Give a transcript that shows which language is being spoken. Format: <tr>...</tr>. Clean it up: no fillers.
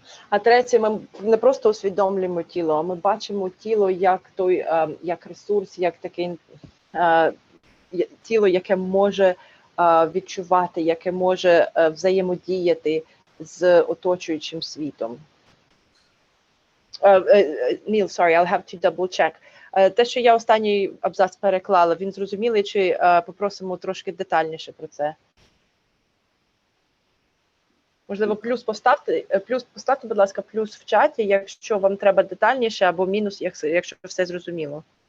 <uk>А третє, ми не просто усвідомлюємо тіло, а ми бачимо тіло як ресурс, як таке тіло, яке може відчувати, яке може взаємодіяти з оточуючим світом.</uk> <en>Ніл, sorry, I'll have to double check.</en> <uk>Те, що я останній абзац переклала, він зрозумілий, чи попросимо трошки детальніше про це? Можливо, плюс поставте, будь ласка, плюс в чаті, якщо вам треба детальніше, або мінус, якщо все зрозуміло.</uk>